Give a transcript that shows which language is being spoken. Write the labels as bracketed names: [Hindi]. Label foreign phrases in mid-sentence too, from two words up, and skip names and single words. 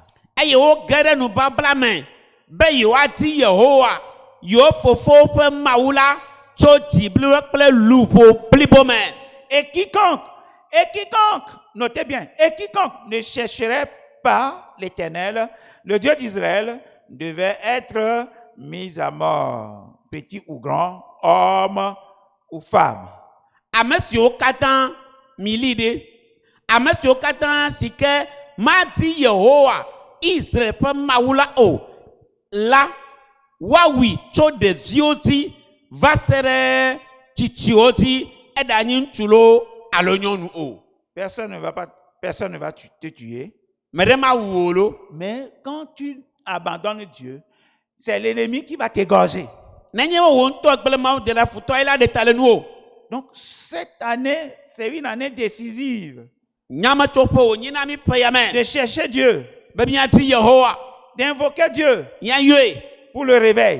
[French] Et quiconque, notez bien, et quiconque ne chercherait pas l'Éternel, le Dieu d'Israël, devait être mis à mort, petit ou grand, homme ou femme. [Ewe] milide ame siwo katã si ke madi Yehowa Israel ƒe Mawu la o la woawi tso ɖeviwo dzi va se ɖe tsitsiwo dzi eɖanyi ŋutsu lo alo nyɔnu o. [French] Personne ne va te tuer. Mais quand tu abandonnes Dieu, c'est l'ennemi qui va t'égorger. Donc cette année, c'est une année décisive de chercher Dieu, d'invoquer Dieu pour le réveil.